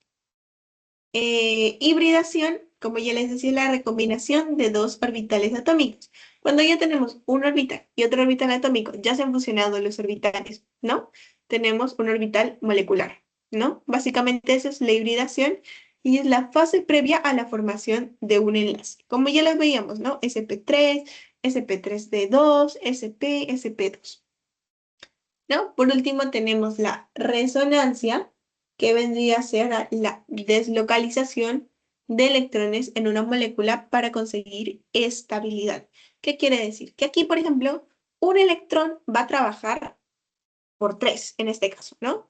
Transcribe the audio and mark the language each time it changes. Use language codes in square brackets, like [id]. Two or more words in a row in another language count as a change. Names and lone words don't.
[es] Ahora, Hibridación, como ya les decía, la recombinación de dos orbitales atómicos. Cuando ya tenemos un orbital y otro orbital atómico, ya se han fusionado los orbitales, ¿no? Tenemos un orbital molecular, ¿no? Básicamente eso es la hibridación y es la fase previa a la formación de un enlace. Como ya lo veíamos, ¿no? sp3, sp3d2, sp, sp2. ¿No? Por último tenemos la resonancia, que vendría a ser la deslocalización de electrones en una molécula para conseguir estabilidad. ¿Qué quiere decir? Que aquí, por ejemplo, un electrón va a trabajar por tres, en este caso, ¿no?